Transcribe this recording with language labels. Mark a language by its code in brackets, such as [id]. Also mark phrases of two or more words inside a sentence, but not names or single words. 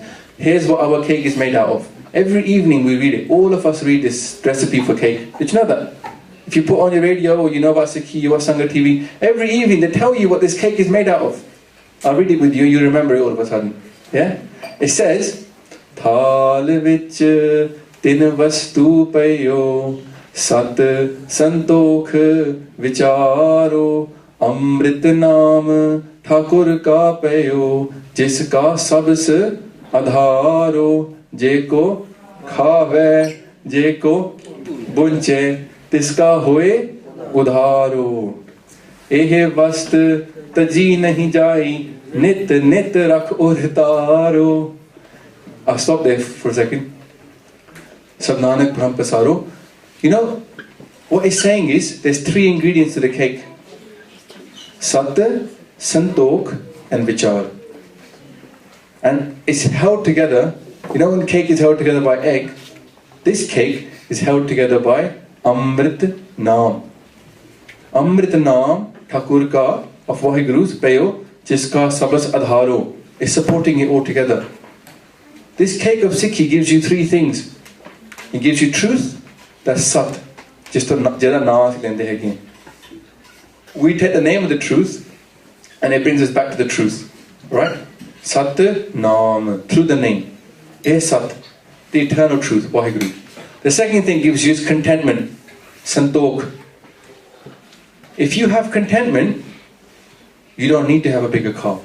[en] Here's what our cake is made out of. Every evening we read it. All of us read this recipe for cake. Did you know that? If you put on your radio or you know about Sikhi, you watch Sangat TV, every evening they tell you what this cake is made out of. I'll read it with you, you remember it all of a sudden. Yeah? It says, [pa] ਥਾਲ ਵਿਚਿ ਤਿੰਨਿ ਵਸਤੂ ਪਇਓ ਸਤੁ ਸੰਤੋਖੁ ਵੀਚਾਰੋ ਅੰਮ੍ਰਿਤ ਨਾਮੁ ਠਾਕੁਰ ਕਾ ਪਇਓ ਜਿਸਕਾ ਸਭਸੁ ਅਧਾਰੋ ਜੇਕੋ ਖਾਵੈ ਜੇਕੋ ਭੁੰਚੈ ਤਿਸਕਾ ਹੋਇ ਉਧਾਰੋ ਏਹ ਵਸਤੁ ਤਜੀ ਨਹ ਜਾਈ ਨਿਤ ਨਿਤ ਰਖੁ ਉਰਧਾਰੋ. [en] I'll stop there for a second. [pa] ਸਭੁ ਨਾਨਕ ਬ੍ਰਹਮ ਪਸਾਰੋ. [en] You know, what it's saying is, there's 3 ingredients to the cake. Satya, Santok and Vichar. And it's held together, you know when cake is held together by egg, this cake is held together by Amrit Naam. Amrit Naam, [pa] ਠਾਕੁਰ ਕਾ, of Waheguru's ਪਇਓ, ਜਿਸਕਾ ਸਭਸ ਅਧਾਰੋ, [en] is supporting it all together. This cake of Sikhi gives you 3 things. It gives you truth, that's Sat. [pa] Just ਜਦ ਨਾਮ ਲੈਂਦੇ ਹੈ. [en] We take the name of the truth and it brings us back to the truth. Right? [pa] ਸਤਿ ਨਾਮ, [en] through the name. [pa] ਇਹ ਸਤਿ, [en] the eternal truth, Waheguru. The second thing gives you is contentment, Santok. If you have contentment, you don't need to have a bigger car.